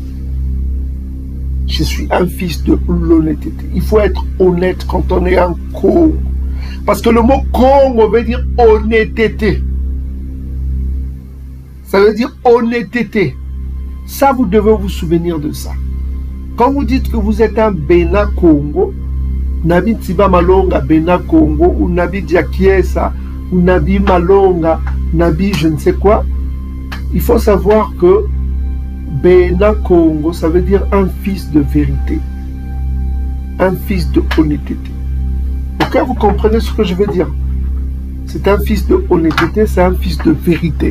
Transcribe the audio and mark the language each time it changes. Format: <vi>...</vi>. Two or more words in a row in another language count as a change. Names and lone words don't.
<fr>Je suis un fils de l'honnêteté. Il faut être honnête quand on est un Congo. Parce que le mot Congo veut dire honnêteté. Ça veut dire honnêteté. Ça, vous devez vous souvenir de ça. Quand vous dites que vous êtes un Bena Congo, Nabi Tiba Malonga Bena Congo, ou Nabi Diakiesa, ou Nabi Malonga, Nabi je ne sais quoi, il faut savoir que Bena Congo, ça veut dire un fils de vérité, un fils de honnêteté. Ok, vous comprenez ce que je veux dire? C'est un fils de honnêteté, c'est un fils de vérité.</fr>